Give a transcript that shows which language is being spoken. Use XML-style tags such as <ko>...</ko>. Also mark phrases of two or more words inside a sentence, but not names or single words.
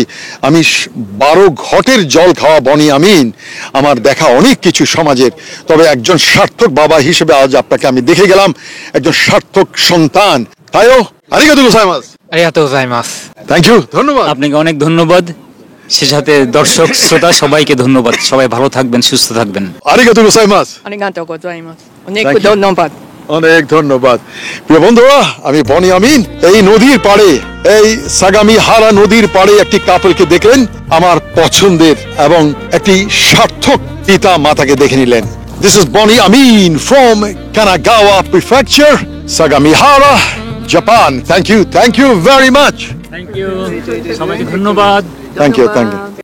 <bn>আমি 12 ঘটের জল খাওয়া বনি আমিন, আমার দেখা অনেক কিছু সমাজের, তবে একজন সার্থক বাবা হিসেবে আজ আপনাকে আমি দেখে গেলাম, একজন সার্থক সন্তান।</bn> <ja>তাইও ありがとうございます. ありがとうございます.</ja> <en>Thank you, ধন্যবাদ।</en> <bn>আপনাকে অনেক ধন্যবাদ, সে সাথে দর্শক শ্রোতা সবাইকে ধন্যবাদ। সবাই ভালো থাকবেন, সুস্থ থাকবেন।</bn> <ja>ありがとうございます. ありがとうございます。お</ja> <en>Thank 肉 you. どんどんば</en> <bn>অনেক ধন্যবাদ। প্রিয় বন্ধুরা, আমি বনি আমিন। এই নদীর পাড়ে, এই সাগামি হারা নদীর পাড়ে একটি কাপলকে দেখলেন, আমার পছন্দের এবং একটি সার্থক পিতা মাতাকে দেখে নিলেন।</bn> <en>This is Boni Amin from Kanagawa Prefecture, Sagamihara, Japan. Thank you very much. Thank you,</en> <bn>সবাইকে ধন্যবাদ।</bn> <en>Thank you.</en>